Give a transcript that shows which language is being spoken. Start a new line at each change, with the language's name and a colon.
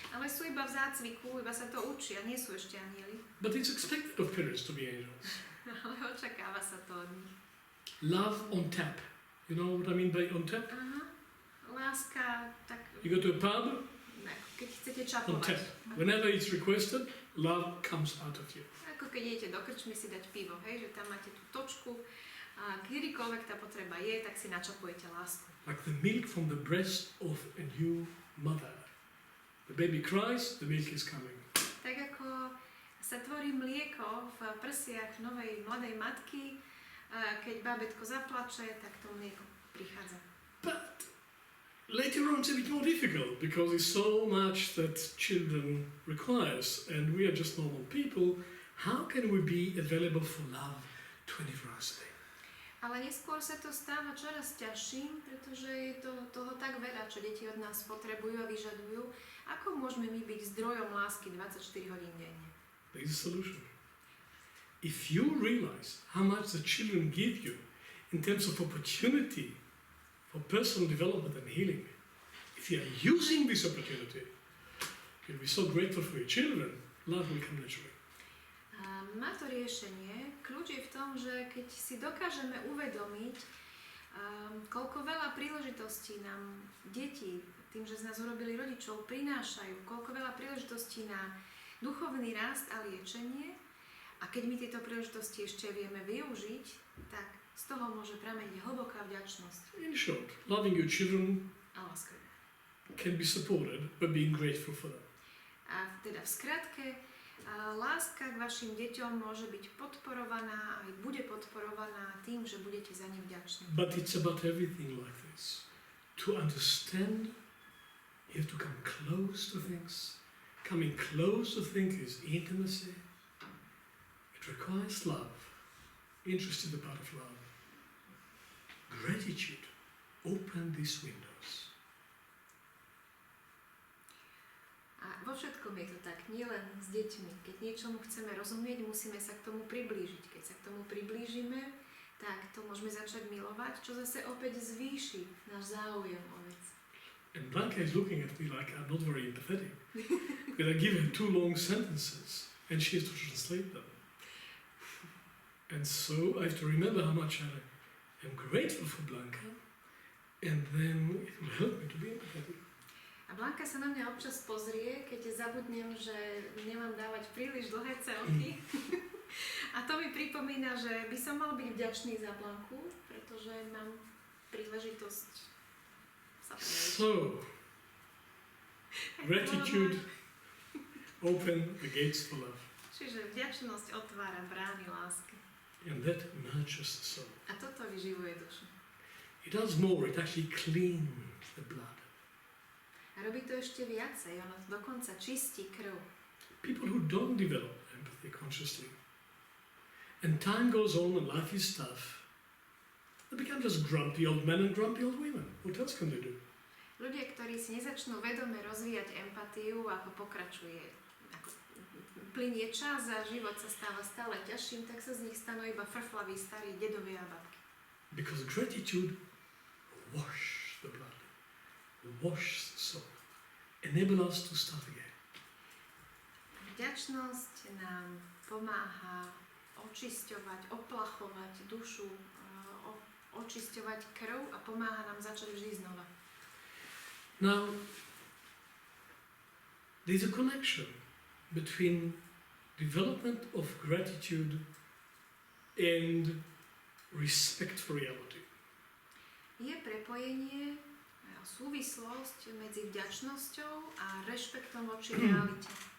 Slovak: Ale sú iba v zácviku, iba sa to učia, nie sú ešte anjeli.
English: But it's expected of parents to be angels.
Slovak: Ale očakáva sa to od nich.
English: Love on tap. You know what I mean by on tap?
Slovak: Aha. Láska, tak...
English: You go to a pub,
Slovak: Keď chcete
English: on tap.
Slovak: čapovať.
English: Whenever it's requested, love comes out of you.
Slovak: Ako keď idete do krčmy si dať pivo, hej, že tam máte tú točku a kedykoľvek tá potreba je, tak si načapujete lásku.
English: Like the milk from the breast of a new mother. The baby cries, the milk is coming.
Slovak: Tak ako sa tvorí mlieko v prsiach novej mladej matky, keď bábätko zaplače, tak to mlieko prichádza.
English: But later on it's a bit more difficult because it's so much that children requires and we are just normal people. How can we be available for love 24 hours a day?
Slovak: Ale neskôr sa to stáva čoraz ťažším, pretože je toho tak veľa, čo deti od nás potrebujú a vyžadujú. Ako môžeme my byť zdrojom lásky 24 hodín denne?
English: There is a solution. If you realize how much the children give you in terms of opportunity for personal development and healing, if you are using this opportunity, you'll be so grateful for your children, love will come naturally.
Slovak: Má to riešenie. Kľúč je v tom, že keď si dokážeme uvedomiť, koľko veľa príležitostí nám deti, tým, že z nás urobili rodičov, prinášajú, koľko veľa príležitostí na duchovný rast a liečenie, a keď my tieto príležitosti ešte vieme využiť, tak z toho môže prameniť hlboká vďačnosť.
English: In short, loving your children
Slovak: A láska.
English: can be supported by being grateful for them.
Slovak: A teda v skratke, láska k vašim deťom môže byť podporovaná, aj bude podporovaná tým, že budete za ne vďační.
English: But it's about everything like this. To understand, you have to come close to things. Coming close to things is intimacy. It requires love. Interest is the part of love. Gratitude. Open these windows.
Slovak: A vo všetkom je to tak, nielen s deťmi. Keď niečomu chceme rozumieť, musíme sa k tomu priblížiť. Keď sa k tomu priblížime, tak to môžeme začať milovať, čo zase opäť zvýši náš záujem o vec.
English: And Blanca is looking at me like I'm not very empathetic. Because I give her 2 long sentences. and she has to translate them. And so I have to remember how much I am grateful for Blanca, and then it will help me to be empathetic.
Slovak: A Blanka sa na mňa občas pozrie, keď zabudnem, že nemám dávať príliš dlhé celky. A to mi pripomína, že by som mal byť vďačný za Blanku, pretože mám príležitosť sa prejsť.
English: So, gratitude open the gates for love.
Slovak: Čiže vďačnosť otvára brány lásky.
English: And that nurtures the soul.
Slovak: A toto vyživuje dušu.
English: It does more, it actually cleans the blood.
Slovak: A robí to ešte viacej, ono dokonca čistí krv.
English: People who don't develop empathy consciously, and time goes on and life is tough, they become just grumpy old men and grumpy old women. What else can they do?
Slovak: Ľudia, ktorí si nezačnú vedome rozvíjať empatiu, ako pokračuje, ako plynie čas a život sa stáva stále ťažším, tak sa z nich stanú iba frflaví starí dedovia a babky.
English: Because gratitude washes the blood, washes the soul, enable us to start again.
Slovak: Vďačnosť nám pomáha očisťovať, oplachovať dušu, očisťovať krv a pomáha nám začať vždy znova.
English: Now, there's a connection between development of gratitude and respect for reality.
Slovak: Je prepojenie, súvislosť medzi vďačnosťou a rešpektom voči realite.